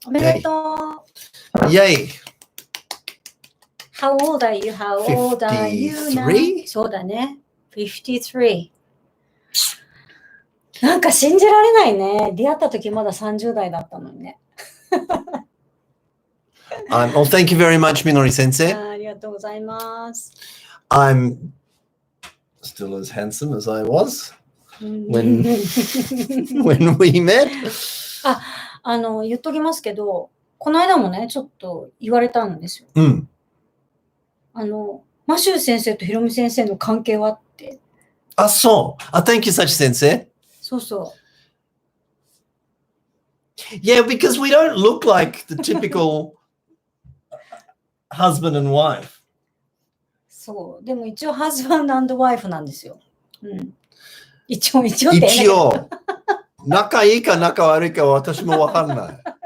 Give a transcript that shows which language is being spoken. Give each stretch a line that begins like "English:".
Japanese: おめでとう。
English: Yay. How old are you? How old are you now? 53?
Japanese: そうだね。53。なんか信じられないね。出会った時まだ30代だったのにね。
English: Well, thank you very much, Minori Sensei.
Japanese: ありがとうございます。
English: I'm still as handsome as I was when we met.
Japanese: 言っときますけど、この間もね、ちょっと言われたんですよ。マシュー先生とヒロミ先生の関係はって。
English: そう。Thank you, Sachi Sensei.
Japanese: そうそう。
English: Yeah, because we don't look like the typical husband and wife.
Japanese: そう。でも一応ハズバンド&ワイフなんですよ。うん。一応って一応。仲いいか仲悪いかは私もわかんない。